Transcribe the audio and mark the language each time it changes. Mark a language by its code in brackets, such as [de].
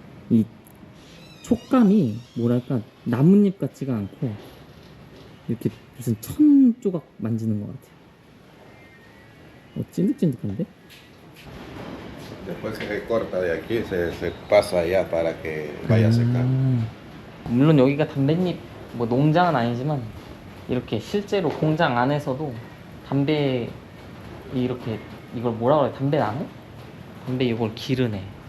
[ko] 이 촉감이 뭐랄까 나뭇잎 같지가 않고 이렇게 무슨 천 조각 만지는 것 같아요. 찐득찐득한데? [es] Después que se corta de aquí, se pasa allá para que vaya a secar. [ko] 물론 여기가 담배잎 농장은 아니지만 이렇게 실제로 공장 안에서도 담배 이렇게 이걸 뭐라 그래? 담배나무? 담배 이걸 기르네.